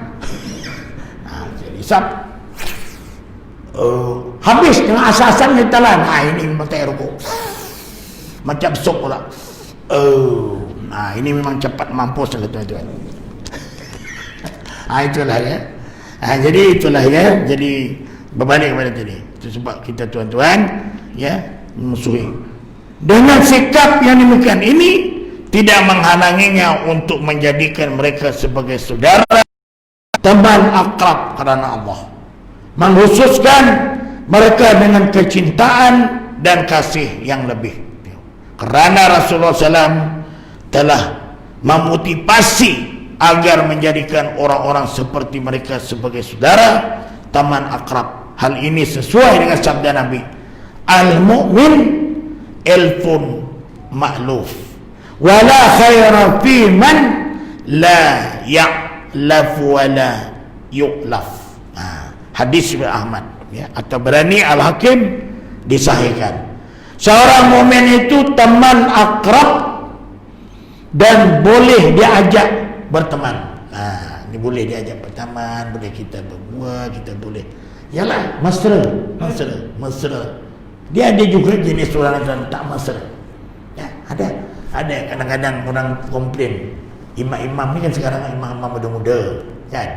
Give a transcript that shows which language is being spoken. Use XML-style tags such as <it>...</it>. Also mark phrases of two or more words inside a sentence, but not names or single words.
<ms>Isap habis dengan asas-asas ni telan. Ini memang tai rokok. Macam sok pula. Ini memang cepat mampus lah tuan-tuan. Itulah ya. Jadi itulah ya. Jadi berbalik kepada tadi. Itu sebab kita tuan-tuan ya memusuhi. Dengan sikap yang demikian ini tidak menghalanginya untuk menjadikan mereka sebagai saudara, teman akrab karena Allah. Mengkhususkan mereka dengan kecintaan dan kasih yang lebih. Kerana Rasulullah SAW telah memotivasi agar menjadikan orang-orang seperti mereka sebagai saudara, teman akrab. Hal ini sesuai dengan sabda Nabi,</ms> <ar>المؤمن إلف مألوف ولا خير فيمن لا يألف ولا يؤلف.</ar> <ms>Hadis Ahmad ya, atau Berani Al-Hakim disahihkan. Seorang mukmin itu teman akrab dan boleh diajak berteman. Ini boleh diajak berteman, boleh kita berbuat, kita boleh. Yalah, mesra. Dia ada juga jenis orang yang tak mesra. Ya, ada kadang-kadang orang komplain. Imam-imam ni kan sekarang imam-imam muda-muda, kan?</ms>